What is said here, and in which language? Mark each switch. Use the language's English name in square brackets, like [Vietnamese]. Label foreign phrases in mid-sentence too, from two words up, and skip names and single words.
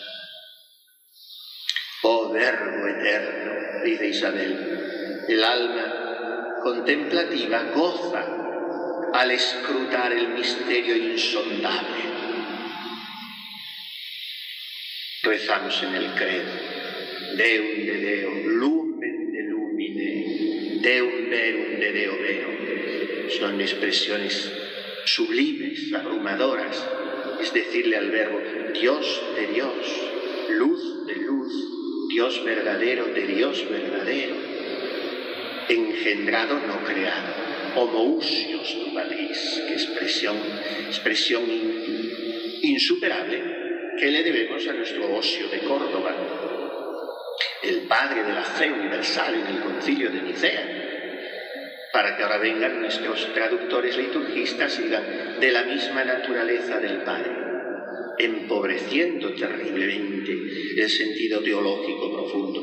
[Spanish] Oh Verbo eterno, dice Isabel, el alma contemplativa goza al escrutar el misterio insondable. Rezamos en el credo: [Latin] Deum de Deo, lumen de lumine, Deum verum de Deo vero. [Spanish] Son expresiones sublimes, abrumadoras. Es decirle al Verbo: Dios de Dios, luz de luz, Dios verdadero de Dios verdadero, engendrado, no creado. [Latin] Homoousios tu patris, [Spanish] que expresión insuperable que le debemos a nuestro Osio de Córdoba, el padre de la fe universal en el Concilio de Nicea, para que ahora vengan nuestros traductores liturgistas y digan: de la misma naturaleza del Padre, empobreciendo terriblemente el sentido teológico profundo.